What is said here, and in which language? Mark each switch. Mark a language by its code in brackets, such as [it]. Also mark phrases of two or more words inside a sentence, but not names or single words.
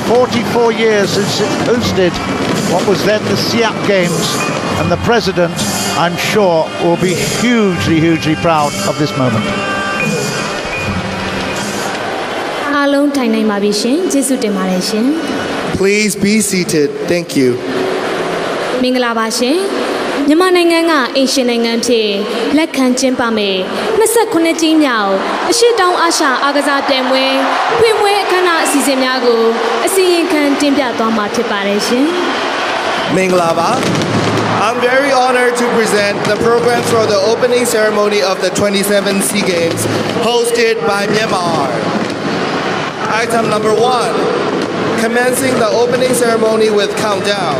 [en] 44 years since it hosted what was then the Siak Games, and the President, I'm sure, will be hugely, hugely proud of this moment. Please be seated. Thank you. [my] Myanmar နိုင်ငံကအိမ်ရှင်နိုင်ငံဖြစ်လက်ခံကျင်းပမယ်29ကြိမ်မြောက်အရှေ့တောင်အာရှအားကစားပြိုင်ပွဲဖွင့်ပွဲအခမ်းအနားအစီအစဉ်များကိုအစီရင်ခံတင်ပြသွားမှာဖြစ်ပါတယ်ရှင် Minglaba. [en] I'm very honored to present the programs for the opening ceremony of the 27 SEA Games hosted by Myanmar. Item number 1, commencing the opening ceremony with countdown.